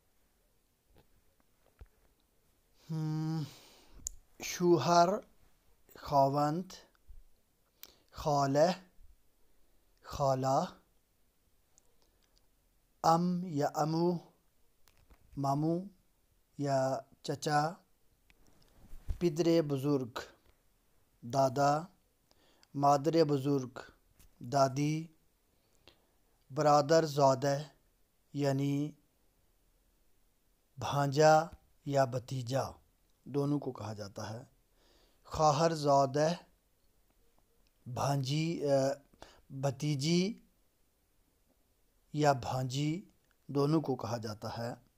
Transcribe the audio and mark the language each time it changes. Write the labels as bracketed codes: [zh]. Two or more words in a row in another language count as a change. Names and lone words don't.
[ur] شوہر خاوند، خالہ خالہ، یا امو ماموں یا چچا۔ [fa] پدر بزرگ دادا، مادر بزرگ دادی۔ برادر زادہ [ur] یعنی بھانجا یا بھتیجا، دونوں کو کہا جاتا ہے۔ [fa] خواہر زادہ [ur] بھانجی، بھتیجی یا بھانجی، دونوں کو کہا جاتا ہے۔